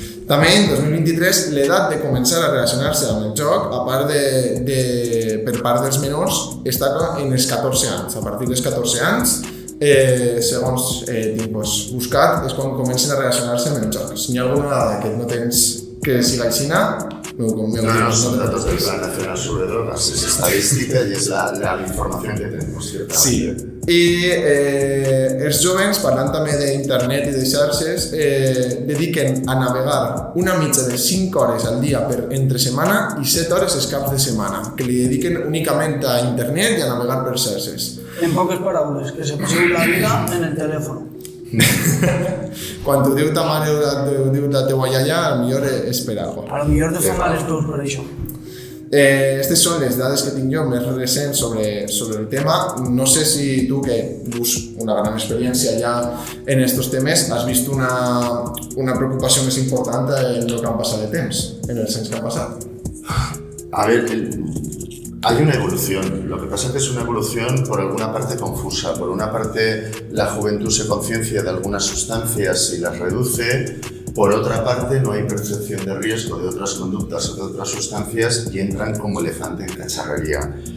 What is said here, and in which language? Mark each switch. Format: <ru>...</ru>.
<ca>També en 2023 l'edat de començar a relacionar-se amb el joc, a part per part dels menors, està en els 14 anys. A partir dels 14 anys, segons tinc buscat, és quan comencen a relacionar-se amb el joc. Si hi ha alguna dada que no tens que siga així,</ca> <es>No, son datos del Plan Nacional sobre Drogas, es estadística y es la información que tenemos, ciertamente. Sí.</es> <ca>I els jovens, parlant també d'internet i de xarxes, dediquen a navegar una mitja de 5 hores al dia entre setmana i 7 hores els caps de setmana, que li dediquen únicament a internet i a navegar per xarxes. En poques paraules, que se passen la vida en el telèfon. Quan t'ho diu ta mare o t'ho diu la teua iaia, potser és per alguna cosa. A lo millor te fan les peus per això. Aquestes són les dades que tinc jo més recents sobre el tema. No sé si tu, que dus una gran experiència ja en estos temes, has vist una preocupació més important en el que han passat de temps, en el sens que han passat.</ca> <es>A ver, hay una evolución. Lo que pasa es que es una evolución por alguna parte confusa. Por una parte, la juventud se conciencia de algunas sustancias y las reduce. Por otra parte, no hay percepción de riesgo de otras conductas o de otras sustancias y entran como elefante en cacharrería.</es>